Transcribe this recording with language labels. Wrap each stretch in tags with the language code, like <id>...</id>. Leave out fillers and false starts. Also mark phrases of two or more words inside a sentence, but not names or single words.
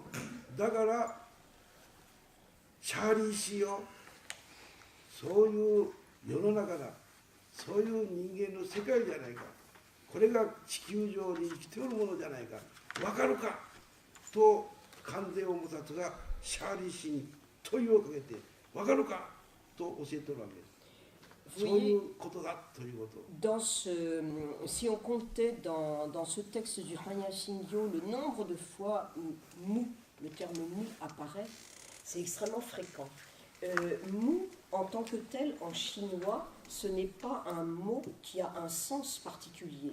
<ja>だからチャーリー氏よ、そういう世の中だ、そういう人間の世界じゃないか、これが地球上に生きておるものじゃないか、わかるかと観世音菩薩がシャーリー氏に問いをかけて、わかるかと教えておるわけです。</ja> <fr>Vous</fr> <ja>そうい</ja> <fr>voyez,</fr> <ja>うことだということ。</ja> <fr>si on comptait dans ce texte du Hanya Shingyo le nombre de fois où mu, le terme mu apparaît, c'est extrêmement fréquent. Mu, en tant que tel, en chinois, ce n'est pas un mot qui a un sens particulier.</fr>